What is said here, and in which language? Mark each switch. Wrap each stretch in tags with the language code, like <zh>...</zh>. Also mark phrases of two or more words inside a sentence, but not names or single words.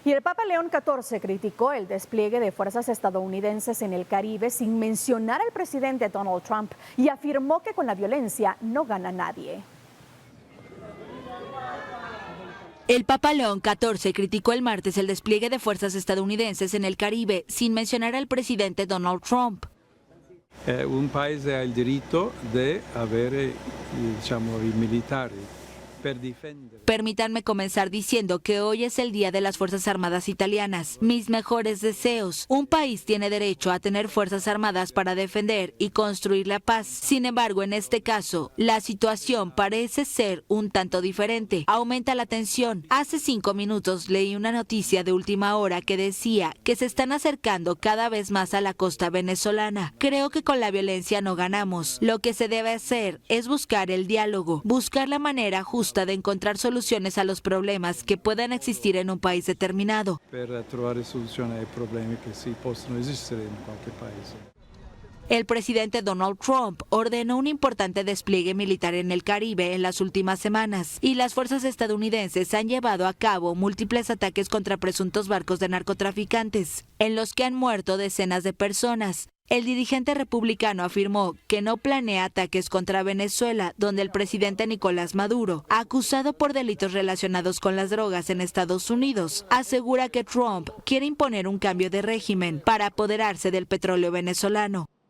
<es>Y el Papa León XIV criticó el despliegue de fuerzas estadounidenses en el Caribe sin mencionar al presidente Donald Trump y afirmó que con la violencia no gana nadie. El Papa León XIV criticó el martes el despliegue de fuerzas estadounidenses en el Caribe sin mencionar al presidente Donald Trump. Un país ha el derecho de</es> <it>avere, i militari.</it> <es>Permítanme comenzar diciendo que hoy es el Día de las Fuerzas Armadas Italianas. Mis mejores deseos. Un país tiene derecho a tener fuerzas armadas para defender y construir la paz. Sin embargo, en este caso, la situación parece ser un tanto diferente. Aumenta la tensión. Hace 5 minutos leí una noticia de última hora que decía que se están acercando cada vez más a la costa venezolana. Creo que con la violencia no ganamos. Lo que se debe hacer es buscar el diálogo, buscar la manera justa de encontrar soluciones a los problemas que puedan existir en un país determinado.</es> <it>Para trovare soluzioni ai problemi che si possono esistere in qualche paese.</it> <es>El presidente Donald Trump ordenó un importante despliegue militar en el Caribe en las últimas semanas y las fuerzas estadounidenses han llevado a cabo múltiples ataques contra presuntos barcos de narcotraficantes, en los que han muerto decenas de personas. El dirigente republicano afirmó que no planea ataques contra Venezuela, donde el presidente Nicolás Maduro, acusado por delitos relacionados con las drogas en Estados Unidos, asegura que Trump quiere imponer un cambio de régimen para apoderarse del petróleo venezolano.</es>